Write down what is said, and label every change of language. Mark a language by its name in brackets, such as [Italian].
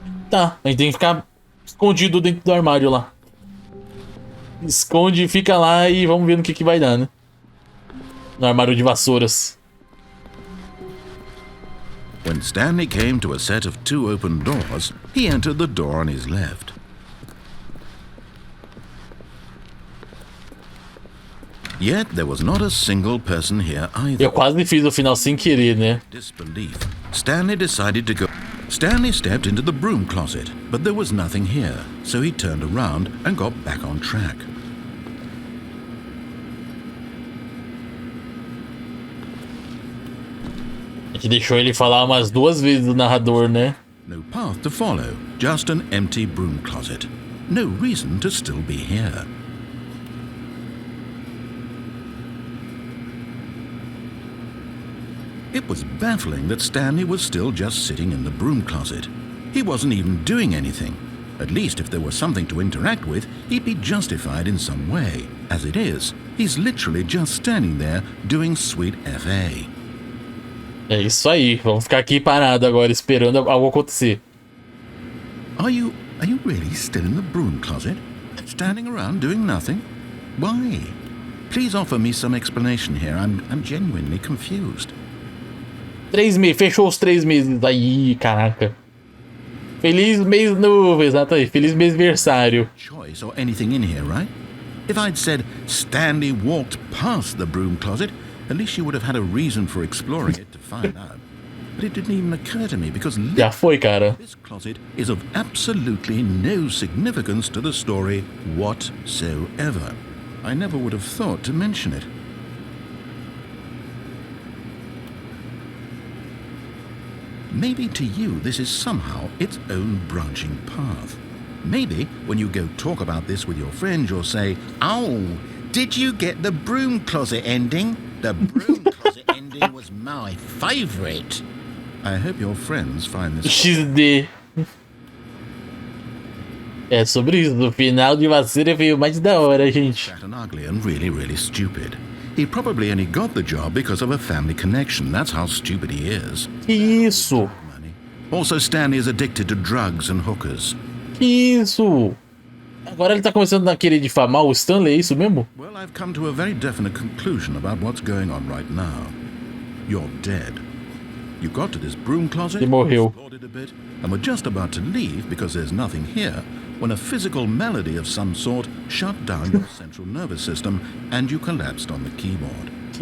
[Portuguese] Tá, a gente tem que ficar escondido dentro do armário lá. Esconde, fica lá e vamos ver no que vai dar, né? No armário de vassouras. [English] When Stanley came to a set of 2 open doors, he entered the door on his left. Yet there was not a single person here either. [Portuguese] Eu quase fiz o final sem querer, né? [English] Disbelief. Stanley decided to go. Stanley stepped into the broom closet, but there was nothing here, so he turned around and got back on track. [Portuguese] A gente deixou ele falar umas 2 vezes o narrador, né? [English] No path to follow, just an empty broom closet. No reason to still be here. It was baffling that Stanley was still just sitting in the broom closet. He wasn't even doing anything. At least if there was something to interact with, he'd be justified in some way. As it is, he's literally just standing there doing sweet FA. [Portuguese] É isso aí. Vamos ficar aqui parado agora, esperando algo acontecer. [English] Are you really still in the broom closet? Standing around doing nothing? Why? Please offer me some explanation here. I'm genuinely confused. [Portuguese] 3 meses, fechou os 3 meses. Aí, caraca. Feliz mês novo, exatamente. Feliz mêsversário. [English] Choice or anything in here, right? If I'd said Stanley walked past the broom closet, at least you would have had a reason for exploring it to find out. But it didn't even occur to me because [Portuguese] Já foi, cara. [English] this closet is of absolutely no significance to the story whatsoever. I never would have thought to mention it. Maybe to you this is somehow its own branching path. Maybe when you go talk about this with your friends you'll say, "Oh, did you get the broom closet ending? The broom closet ending was my favorite." I hope your friends find this... XD. [Portuguese] É sobre isso. O final de Vassoura veio mais da hora, gente. [English] fat and ugly and really, really stupid. He probably only got the job because of a family connection. That's how stupid he is. [Portuguese] Que isso? [English] Also, Stanley is addicted to drugs and hookers. [Portuguese] Que isso? Agora ele tá começando a querer difamar o Stanley, é isso mesmo? [English] Well, I've come to a very definite conclusion about what's going on right now. You're dead. You got to this broom closet, [Portuguese] Ele morreu. [English] explored it a bit, and were just about to leave because there's nothing here, when a physical melody of some sort shut down your central nervous system and you collapsed on the keyboard.